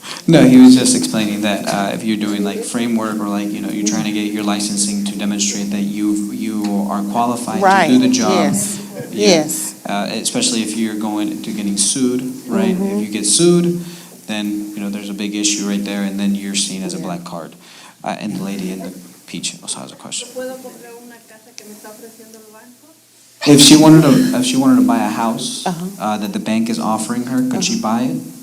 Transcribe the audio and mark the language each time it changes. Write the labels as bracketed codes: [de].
[en] No, he was just explaining that if you're doing like framework or like, you're trying to get your licensing to demonstrate that you are qualified to do the job. Yes, yes. Especially if you're going to getting sued, right? If you get sued, then, there's a big issue right there, and then you're seen as a black card. And the lady in the peach also has a question. [es] ¿Puedo comprar una casa que me está ofreciendo el banco? [en] If she wanted to buy a house that the bank is offering her, could she buy it?